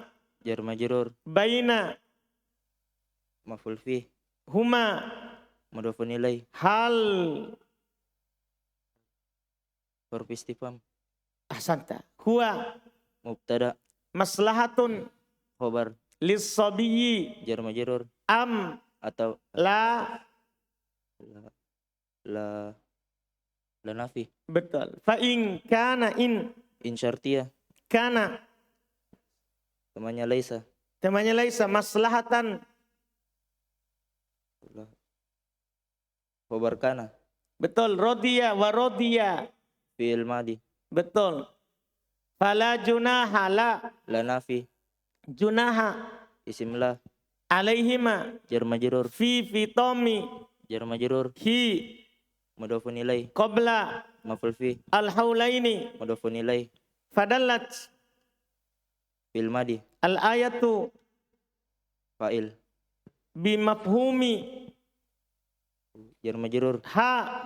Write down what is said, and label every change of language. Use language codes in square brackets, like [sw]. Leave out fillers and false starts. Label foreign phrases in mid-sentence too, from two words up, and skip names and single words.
[ar] جار مجرور, baina مفعول فيه, huma مضاف إليه, hal. حرف استفهام, سنتا هو mubtada, maslahatun khobar, lis-sabiyyi جار مجرور, am atau la. لا نافية, Betul. فإن كان إن إن شرطية, kana [id] temannya laisa, temannya [ar] ليس مصلحة. خبر كان, Betul. رضيا ورضيا. فعل ماض, Betul. فلا جناح لا nafi, junaha اسم لا, alaihima جار مجرور, في فطام جار مجرور, hi مضاف إليه, qabla مفعول فيه, al-haulaini. مضاف إليه, Fadallat فعل ماض, al-ayatu fa'il, bimafhumi جار مجرور, ha